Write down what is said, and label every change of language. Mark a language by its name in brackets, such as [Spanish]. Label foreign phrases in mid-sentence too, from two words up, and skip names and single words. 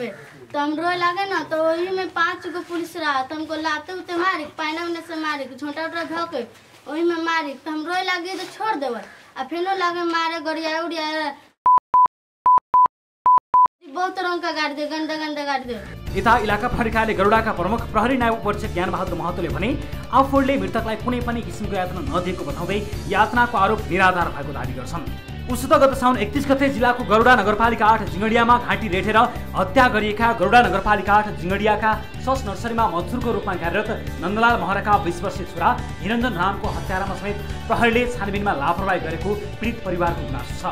[Bhojpuri] तो हम रोए लगे ना, तो वही में 5 गो पुलिस रहा, तो हमको लाते उते मारी, पाइना उन्ने से मारी, झोंटा उटा धोके वही में मारी। तो हम रोए लगे तो छोड़ देवे, आ फिर लगे मारे गरिया उड़िया, बहुत रंग का गाड़ी दे, गंदा गंदा गाड़ी दे। [Nepali] यता इलाका प्रहरी कार्यालय गरुडाका प्रमुख प्रहरी नायब उपरीक्षक ज्ञान बहादुर महतोले भने आफूले मृतकलाई कुनै पनि किसिमको यातना नदिएको बताउँदै यातनाको आरोप निराधार भएको दाबी गर्छन्। उसो गत साउन 31 गते जिल्लाको गरुडा नगरपालिका 8 जिङडियामा घाँटी रेठेर हत्या गरिएका गरुडा नगरपालिका 8 जिङडियाका सस नर्सरीमा मजदुरको रूपमा कार्यरत नन्दलाल महराका 20 वर्षीय छोरा निरञ्जन रामको हत्यारामा समेत प्रहरीले छानबिनमा लापरवाही गरेको पीडित परिवारको गुनासो छ।